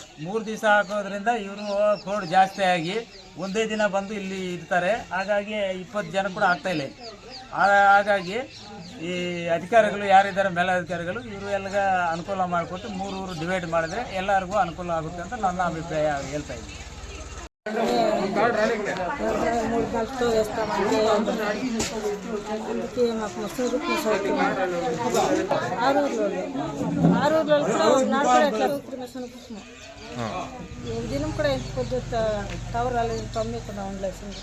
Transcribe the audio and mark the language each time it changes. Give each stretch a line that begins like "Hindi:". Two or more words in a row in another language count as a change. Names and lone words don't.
Kannada: 3 ದಿವಸ ಹಾಕೋದ್ರಿಂದ ಇವರು ಕೋಡ್ ಜಾಸ್ತಿ ಆಗಿ ಒಂದೇ ದಿನ ಬಂದು ಇಲ್ಲಿ ಇರ್ತಾರೆ. ಹಾಗಾಗಿ 20 ಜನ ಕೂಡ ಆಗ್ತಾ ಇಲ್ಲ. ಹಾಗಾಗಿ ಈ ಅಧಿಕಾರಿಗಳು ಯಾರಿದ್ದಾರೆ ಮೇಲಾಧಿಕಾರಿಗಳು ಇವರು ಎಲ್ಲ ಅನುಕೂಲ ಮಾಡಿಕೊಟ್ಟು 3 ಊರು ಡಿವೈಡ್ ಮಾಡಿದ್ರೆ ಎಲ್ಲರಿಗೂ ಅನುಕೂಲ ಆಗುತ್ತೆ ಅಂತ ನನ್ನ ಅಭಿಪ್ರಾಯ ಹೇಳ್ತಾ ಇದ್ದೀನಿ.
Telugu: దినం కూడా పొద్దు టవర్ రాలేదు, కమ్మి కూడా ఉండలేదు.